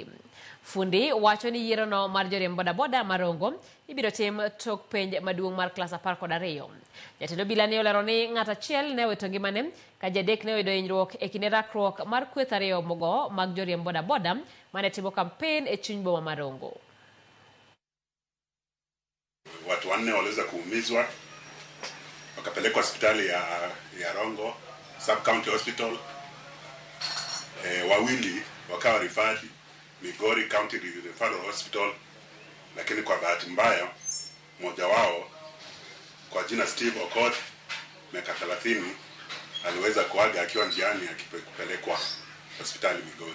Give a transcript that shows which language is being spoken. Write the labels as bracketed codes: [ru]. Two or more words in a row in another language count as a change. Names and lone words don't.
[luo] Fundi wacho ni yiero no mar joriemb bodaboda Marongo ibiro tim tok penj maduong' mar klas 12. Jatend obila ne olero ni ng'at achiel ne wito ngimane ka ji adek ne oyudo hinyruok e kinde rakruok mar kweth ariyo mogo mag joriemb bodaboda mane timo kampen e chuny boma Marongo. [sw] Watu wanne waliweza kuumizwa wakapelekwa hospitali ya Rongo Sub County Hospital. Wawili wakawa referred Migori County Referral Hospital, lakini kwa bahati mbaya mmoja wao kwa jina Steve Okoth miaka 30 aliweza kuaga akiwa njiani akipelekwa hospitali Migori.